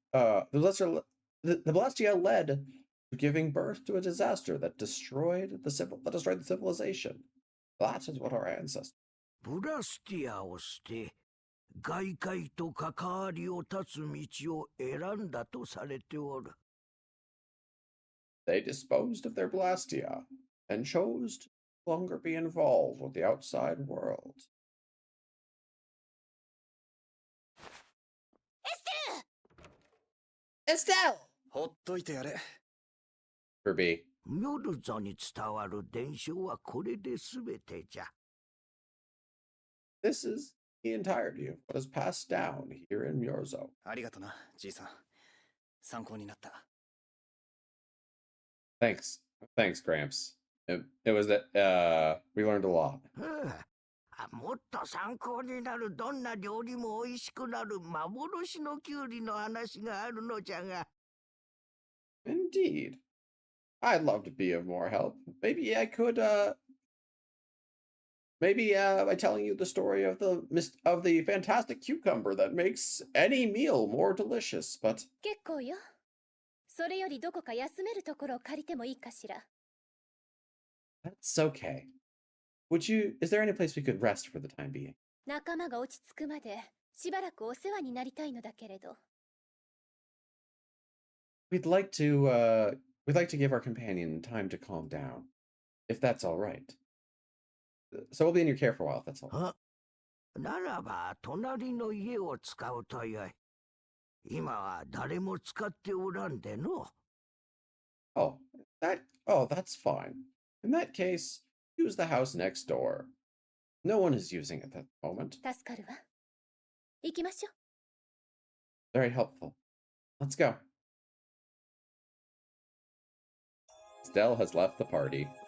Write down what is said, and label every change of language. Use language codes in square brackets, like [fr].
[en] The Blastia led to giving birth to a disaster that destroyed the civilization. That is what our ancestors. [ja] ブラスティアを捨て、外界と関わりを断つ道を選んだとされておる。 [en] They disposed of their Blastia and chose to no longer be involved with the outside world. Estelle! [ja] ほっといてやれ。 [en] Kirby. [ja] ミョルゾに伝わる伝承はこれで全てじゃ。 [en] This is the entirety of what is passed down here in Myorzo. [ja] ありがとな、じいさん。参考になった。 [en] Thanks. Thanks, Gramps. It was that we learned a lot. [ja] もっと参考になるどんな料理も美味しくなる幻のキュウリの話があるのじゃが。 [en] Indeed. I'd love to be of more help. Maybe I could maybe by telling you the story of the fantastic cucumber that makes any meal more delicious, but [ja] 結構よ。それよりどこか休めるところを借りてもいいかしら。 [en] that's okay. Is there any place we could rest for the time being? [ja] 仲間が落ち着くまでしばらくお世話になりたいのだけれど。 [en] We'd like to give our companion time to calm down, if that's all right. So we'll be in your care for a while, if that's all right. [ja] ならば隣の家を使うとよい。今は誰も使っておらんでの。 [en] Oh, that's fine. In that case, use the house next door. No one is using it at the moment. [ja] 助かるわ。行きましょう。 [en] Very helpful. Let's go. Estelle has left the party.